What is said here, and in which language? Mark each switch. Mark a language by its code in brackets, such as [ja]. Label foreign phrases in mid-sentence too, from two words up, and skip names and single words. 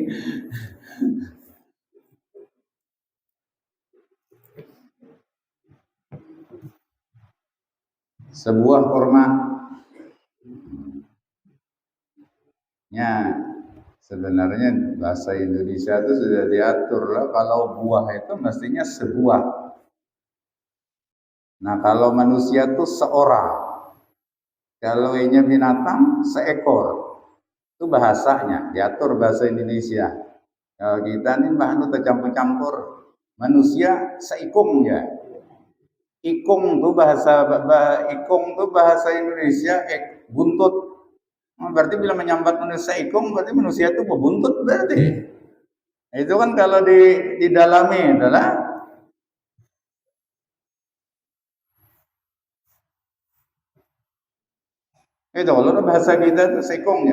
[id] Sebuah korma ya sebenarnya bahasa Indonesia itu sudah diatur lah kalau buah itu mestinya sebuah. Nah kalau manusia itu seorang, kalau ini binatang seekor. Itu bahasanya diatur bahasa Indonesia. Kalau kita ini bahan tercampur-campur. [bjn] Manusia seikung ya. Ikung tuh bahasa Indonesia buntut. [id] Berarti bila menyambat manusia ikung berarti manusia itu berbuntut berarti. Itu kan kalau didalami adalah itu kalau bahasa kita itu seikungnya.